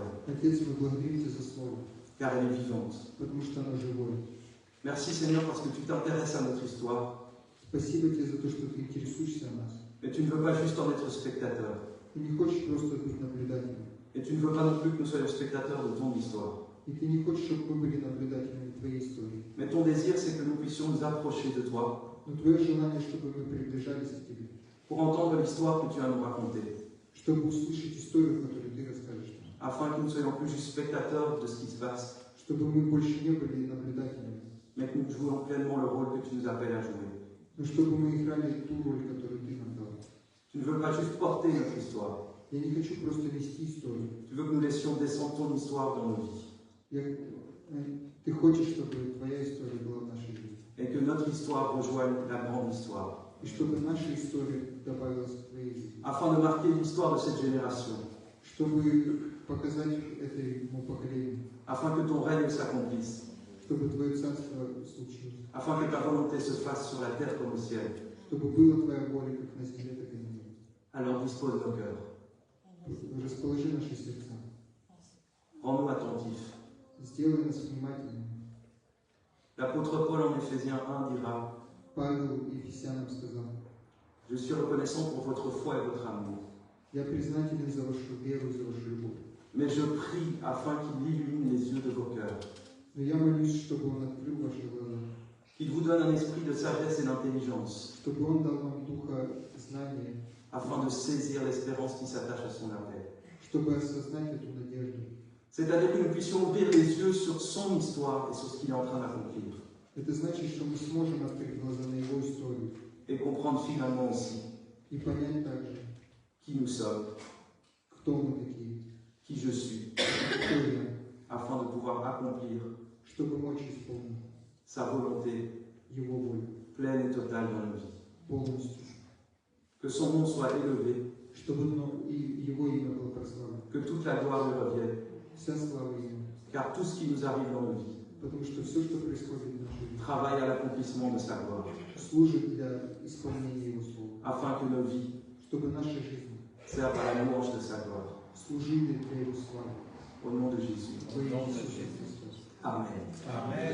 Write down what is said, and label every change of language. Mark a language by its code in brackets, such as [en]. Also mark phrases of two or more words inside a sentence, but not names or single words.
[ru] Отец, мы благодарим Тебя за Слово, [fr] car elle est vivante. [ru] потому что оно живое. [fr] Merci Seigneur parce que tu t'intéresses à notre histoire, [ru] Спасибо Тебе за то, что Ты интересуешься о нас. [fr] mais tu ne veux pas juste en être spectateur. [ru] Ты не хочешь просто быть наблюдателем. [fr] Et tu ne veux pas non plus que nous soyons spectateurs de ton histoire. [ru] И Ты не хочешь, чтобы мы были наблюдателями Твоей истории. [fr] Mais ton désir, c'est que nous puissions nous approcher de toi [ru] Но Твое желание, чтобы мы приближались к Тебе, [fr] pour entendre l'histoire que tu as à nous raconter, [ru] чтобы услышать историю, которую Ты расскажешь нам, [fr] afin que nous ne soyons plus juste spectateurs de ce qui se passe, [ru] чтобы мы больше не были наблюдателями, [fr] mais que nous jouions pleinement le rôle que tu nous appelles à jouer. [ru] но чтобы мы играли ту роль, которую Ты нам дал. [fr] Tu ne veux pas juste porter notre histoire, [ru] Я не хочу просто вести историю. [fr] tu veux que nous laissions descendre ton histoire dans nos vies, [ru] Ты хочешь, чтобы Твоя история была в нашей жизни. [fr] et que notre histoire rejoigne la grande histoire, [ru] И чтобы наша история добавилась к Твоей жизни. [fr] afin de marquer l'histoire de cette génération, [ru] Чтобы показать этому поколению, [fr] afin que ton règne s'accomplisse, [ru] чтобы Твое царство случилось, [fr] afin que ta volonté se fasse sur la terre comme au ciel. [ru] чтобы была Твоя воля как на земле, так и на небе. [fr] Alors dispose nos cœurs, [ru] Расположи наши сердца, [fr] rends-nous attentifs. [ru] сделай нас внимательными. [fr] L'apôtre Paul en Éphésiens 1 dira, [ru] Павел Ефесянам сказал: [fr] je suis reconnaissant pour votre foi et votre amour, [ru] «Я признателен за вашу веру и за вашу любовь, [fr] mais je prie afin qu'il illumine les yeux de vos cœurs, [ru] но я молюсь, чтобы Он открыл ваши глаза, [fr] qu'il vous donne un esprit de sagesse et d'intelligence, [ru] чтобы Он дал вам духа знания, [fr] afin de saisir l'espérance qui s'attache à son appel. [ru] чтобы осознать эту надежду». [fr] C'est-à-dire que nous puissions ouvrir les yeux sur son histoire et sur ce qu'il est en train d'accomplir, [ru] Это значит, что мы сможем открыть глаза на Его историю [fr] et comprendre finalement aussi [ru] и понять также, [fr] qui nous sommes, [ru] кто мы такие, [fr] qui je suis, [ru] кто я, [fr] afin de pouvoir accomplir [ru] чтобы мочь исполнить [fr] sa volonté [ru] Его волю [fr] pleine et totale dans nos vies. [ru] полностью, [fr] Que son nom soit élevé, [ru] чтобы и Его имя было прославлено, [fr] que toute la gloire lui revienne, [ru] вся слава Ему, [fr] car tout ce qui nous arrive dans nos vies [ru] потому что все, что происходит в нашей жизни, [fr] travaille à l'accomplissement de sa gloire, [ru] служит для исполнения Его слова, [fr] afin que nos vies [ru] чтобы наша жизнь [fr] servent à la louange de sa gloire. [ru] служили для Его славы. [fr] Au nom de Jésus. [ru] Во имя Иисуса Христа. [fr] Amen. [ru] Amen.